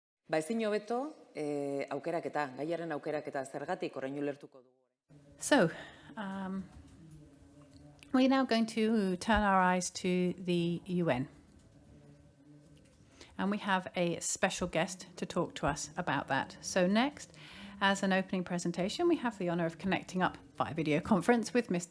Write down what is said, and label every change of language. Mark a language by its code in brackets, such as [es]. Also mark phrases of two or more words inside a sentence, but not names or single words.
[eu] Ba ezin hobeto, aukeraketa, gaiaren aukeraketa zergatik orain ulertuko dugu. [en] So, we're now going to turn our eyes to the UN. And we have a special guest to talk to us about that. So next, as an opening presentation, we have the honour of connecting up via video conference with Mr.